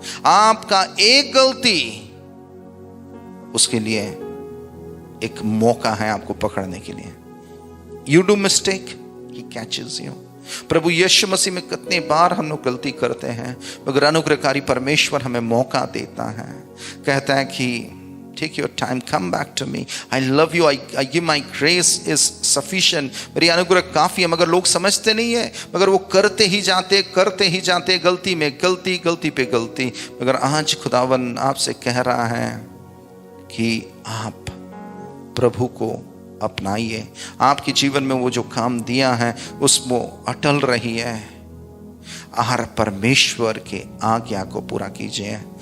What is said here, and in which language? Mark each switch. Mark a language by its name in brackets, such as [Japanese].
[Hindi] आपका एक गलती उसके लिए एक मौका है आपको पकड़ने के लिए। [English] You do mistake, he catches you. [Hindi] प्रभु यीशु मसीह में कितनी बार हम लोग गलती करते हैं, मगर अनुग्रहकारी परमेश्वर हमें मौका देता है, कहता है कि [English] Take your time, come back to me. I love you. I give my grace is sufficient. [Hindi] मेरी अनुग्रह काफी है। मगर लोग समझते नहीं है, मगर वो करते ही जाते, गलती में गलती, गलती पे गलती। मगर आज खुदावन आपसे कह रहा है कि आप प्रभु को अपनाइए। आपके जीवन में वो जो काम दिया है उसमें अटल रही है और परमेश्वर के आज्ञा को पूरा कीजिए।